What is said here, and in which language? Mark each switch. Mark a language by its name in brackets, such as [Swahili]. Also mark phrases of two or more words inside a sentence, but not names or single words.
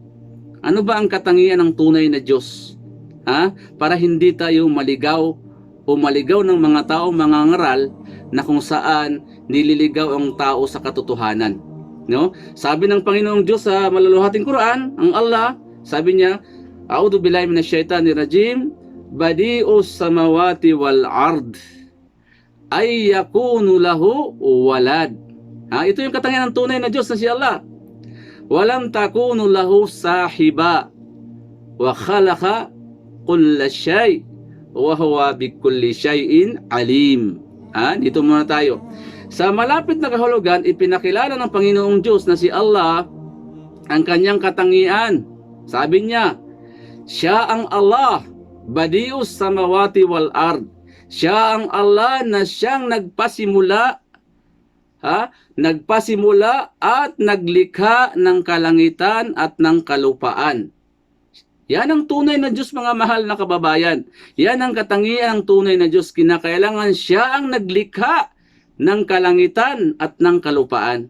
[Filipino] Ano ba ang katangian ng tunay na Diyos? Para hindi tayo maligaw o maligaw ng mga tao, mga ngaral, na kung saan nililigaw ang tao sa katotohanan. No? Sabi ng Panginoong Diyos sa maluluhating Quran, ang Allah, sabi niya, [Arabic] أعوذ بالله من الشيطان الرجيم, بديع السماوات والأرض أنى يكون له ولد. [Filipino] Ito yung katangian ng tunay na Diyos na si Allah. [Arabic] ولم تكن له صاحبة وخلق كل شيء وهو بكل شيء عليم. [Filipino] Dito muna tayo. Sa malapit na kahulugan, ipinakilala ng Panginoong Diyos na si Allah ang kanyang katangian. Sabi niya, siya ang Allah, [Arabic] بديع السماوات والأرض. [Filipino] Siya ang Allah na siyang nagpasimula at naglikha ng kalangitan at ng kalupaan. Yan ang tunay na Diyos, mga mahal na kababayan. Yan ang katangian ng tunay na Diyos. Kinakailangan siya ang naglikha ng kalangitan at ng kalupaan.